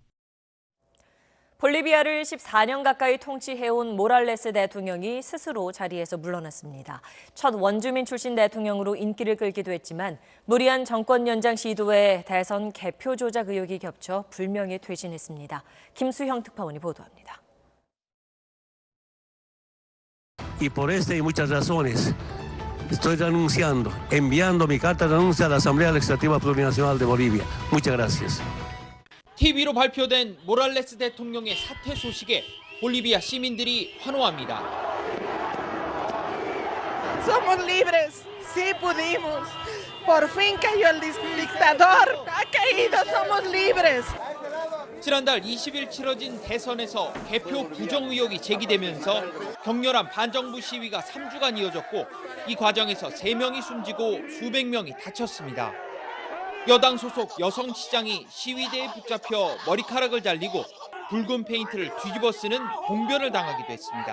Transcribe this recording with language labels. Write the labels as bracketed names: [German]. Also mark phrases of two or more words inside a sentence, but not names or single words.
[Korean] 볼리비아를 14년 가까이 통치해온 모랄레스 대통령이 스스로 자리에서 물러났습니다. 첫 원주민 출신 대통령으로 인기를 끌기도 했지만 무리한 정권 연장 시도에 대선 개표 조작 의혹이 겹쳐 불명예 퇴진했습니다. 김수형 특파원이 보도합니다. [Spanish] Y por esta y muchas razones estoy renunciando, enviando mi carta de renuncia a la Asamblea Legislativa Plurinacional de Bolivia. Muchas gracias. [Korean] TV로 발표된 모랄레스 대통령의 사퇴 소식에 볼리비아 시민들이 환호합니다. [Spanish] Somos libres, sí pudimos. Por fin cayó el dictador. Ha caído, somos libres. [Korean] 지난달 20일 치러진 대선에서 개표 부정 의혹이 제기되면서 격렬한 반정부 시위가 3주간 이어졌고 이 과정에서 3명이 숨지고 수백 명이 다쳤습니다. 여당 소속 여성 시장이 시위대에 붙잡혀 머리카락을 잘리고 붉은 페인트를 뒤집어 쓰는 봉변을 당하기도 했습니다.